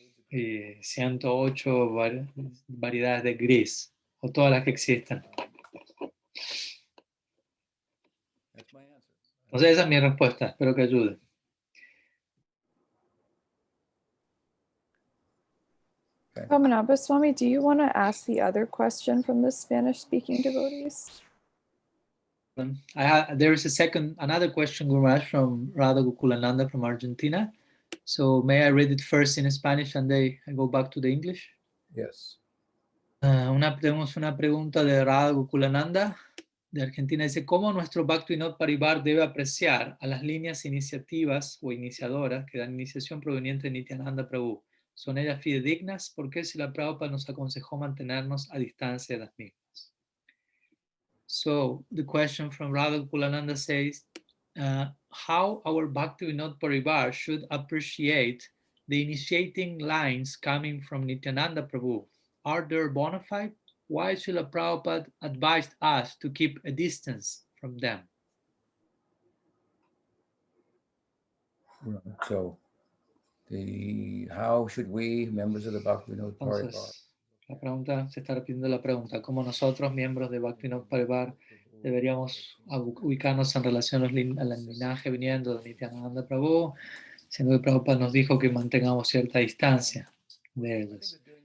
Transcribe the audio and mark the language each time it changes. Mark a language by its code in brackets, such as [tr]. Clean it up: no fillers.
[es] Y 108 variedades de gris, o todas las que existan. Entonces esa es mi respuesta, espero que ayude. [en] Pamanabha Swami, do you want to ask the other question from the Spanish-speaking devotees? There is another question, Guru Maharaj, from Radha Gokulananda from Argentina. So may I read it first in Spanish and I go back to the English? Yes. [es] Tenemos una pregunta de Radha Gokulananda de Argentina. Dice, ¿cómo nuestro Bhaktivinoda Parivar debe apreciar a las líneas iniciativas o iniciadoras que dan iniciación proveniente de Nityananda Prabhu? ¿Son ellas fidedignas? ¿Por qué si la Prabhupada nos aconsejó mantenernos a distancia de las mismas? [en] So the question from Radha Gokulananda says, how our Bhaktivinoda Parivar should appreciate the initiating lines coming from Nityananda Prabhu. Are they bona fide? Why should Prabhupada advise us to keep a distance from them? So, how should we, members of the Bhaktivinoda Parivar? [es] Entonces, se está repitiendo la pregunta, ¿cómo nosotros, miembros de Bhaktivinoda Parivar, deberíamos ubicarnos en relación al linaje viniendo de Nityananda Prabhu, siendo que Prabhupada nos dijo que mantengamos cierta distancia de ellos?